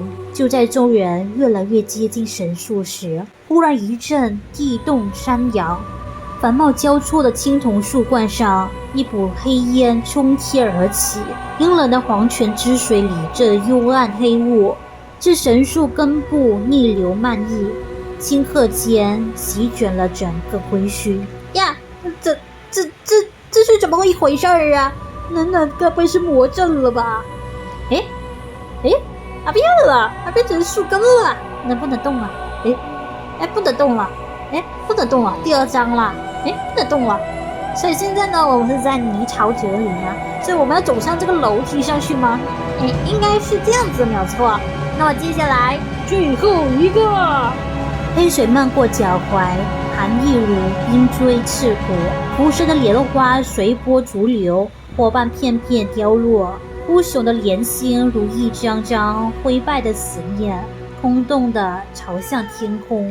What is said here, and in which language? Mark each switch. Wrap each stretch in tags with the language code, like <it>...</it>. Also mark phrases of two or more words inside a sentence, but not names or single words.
<zh>就在眾人越來越接近神樹時，忽然一陣地動山搖，繁茂交錯的青銅樹冠上，一股黑煙衝天而起，陰冷的黃泉之水裡着幽暗黑霧，至神樹根部逆流漫溢，顷刻間席捲了整個龜墟。呀，這是怎麼一回事兒啊？暖暖該不會是魔怔了吧？誒，它變了，它變成樹根了，能不能動啊？不能動了，不能動了，第二章了，不能動了。所以現在呢，我們是在泥巢這裡呢，所以我們要走上這個樓梯上去嗎？應該是這樣子，沒有錯。那麼接下來最後一個。黑水漫過腳踝，寒意如冰錐刺骨，浮生的蓮花隨波逐流，夥伴片片凋落，孤雄的蓮心如一張張灰敗的死面，空洞地朝向天空。</zh>